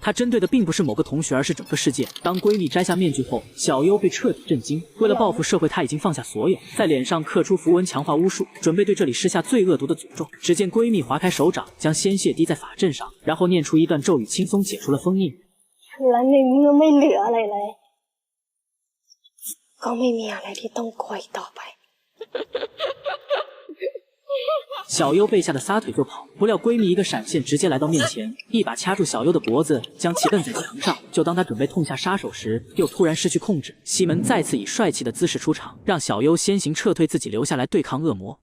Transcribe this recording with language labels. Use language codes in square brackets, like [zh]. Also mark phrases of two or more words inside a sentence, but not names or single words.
[zh] 她针对的并不是某个同学，而是整个世界。当闺蜜摘下面具后，小优被彻底震惊。为了报复社会，她已经放下所有，在脸上刻出符文强化巫术，准备对这里施下最恶毒的诅咒。只见闺蜜划开手掌，将鲜血滴在法阵上，然后念出一段咒语，轻松解除了封印。 [th] และในเมื่อไม่เหลืออะไรเลยก็ไม่มีอะไรที่ต้องคอยต่อไป [zh] 小优被吓得撒腿就跑，不料闺蜜一个闪现，直接来到面前，一把掐住小优的脖子，将其摁在墙上。就当她准备痛下杀手时，又突然失去控制。西门再次以帅气的姿势出场，让小优先行撤退，自己留下来对抗恶魔。